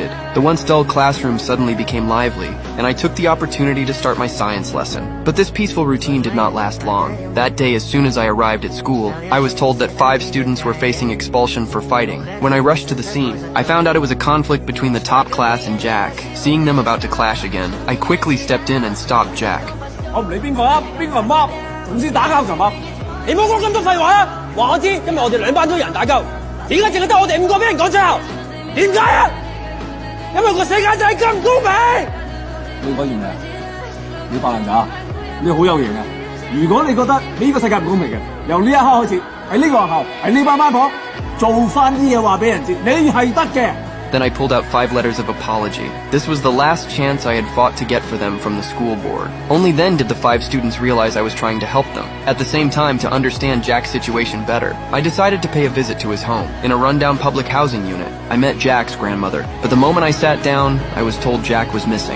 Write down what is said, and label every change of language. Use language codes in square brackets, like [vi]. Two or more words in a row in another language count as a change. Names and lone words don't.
[en] The once dull classroom suddenly became lively, and I took the opportunity to start my science lesson. But this peaceful routine did not last long. That day, as soon as I arrived at school, I was told that 5 students were facing expulsion for fighting. When I rushed to the scene, I found out it was a conflict between the top class and Jack. Seeing them about to clash again, I quickly stepped in and stopped Jack. [yue] 我唔理邊個噏，邊個唔噏，總之打交就噏。你唔好講咁多廢話啊！話我知，今日我哋2班都有人打交，點解淨係得我哋5個俾人趕出校？點解啊？因為個世界就係咁唔公平。你講完未啊？你白爛渣，你好有型啊！如果你覺得呢個世界唔公平嘅，由呢一刻開始，喺呢個學校，喺呢班班房，做翻啲嘢話俾人知，你係得嘅。 [en] Then I pulled out 5 letters of apology. This was the last chance I had fought to get for them from the school board. Only then did the 5 students realize I was trying to help them. At the same time, to understand Jack's situation better, I decided to pay a visit to his home. In a rundown public housing unit, I met Jack's grandmother. But the moment I sat down, I was told Jack was missing.